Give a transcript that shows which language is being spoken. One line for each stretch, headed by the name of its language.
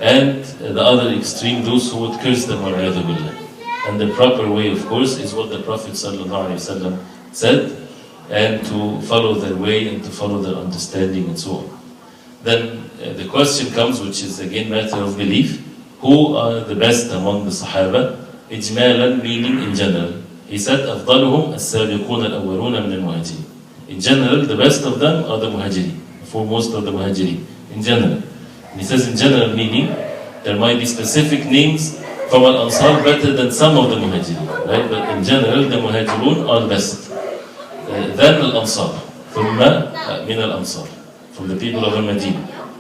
English: and the other extreme, those who would curse them. And the proper way, of course, is what the Prophet ﷺ said, and to follow their way and to follow their understanding and so on. Then the question comes, which is again matter of belief, who are the best among the Sahaba?
Arabic: إجمالا,
English: meaning in general. He said,
Arabic: أفضلهم السابقون الأولون من المهاجرين.
English: In general, the best of them are the muhajirin, foremost of the muhajirin, in general. And he says in general, meaning there might be specific names from al-Ansar better than some of the muhajirin, right? But in general, the muhajirun are best. Then al-Ansar,
Arabic: ثم من
English: al-Ansar, from the people of al-Madinah.